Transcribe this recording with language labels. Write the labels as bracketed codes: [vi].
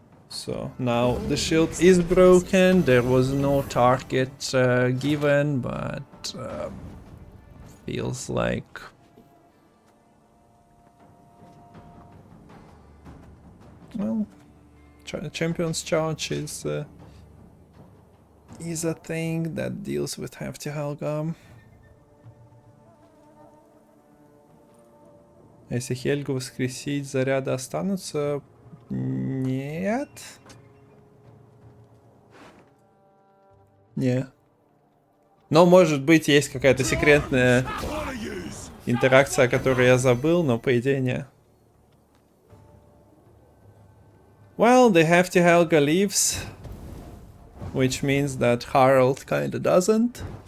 [en] So now the shield is broken. There was no target given, but feels like well, Champion's Charge is a thing that deals with Hefty Helga. [ru] Если Хельгу воскресить, заряды останутся? Нет. Не. Но может быть есть какая-то секретная интеракция, которую я забыл, но по идее не. [en] Well, the Hefty Helga leaves, which means that Harald kinda doesn't.